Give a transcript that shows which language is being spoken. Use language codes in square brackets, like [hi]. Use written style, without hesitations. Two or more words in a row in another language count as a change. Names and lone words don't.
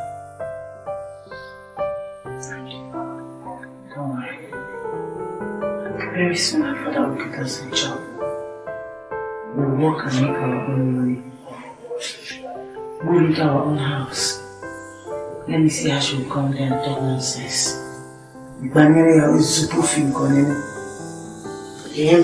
[en] Don't worry. Very soon my father will get us a job. We'll work and make our own money. We'll into our own house. Let me see how she will come there and talk nonsense. Banere ya uzupu film konene. You hear me?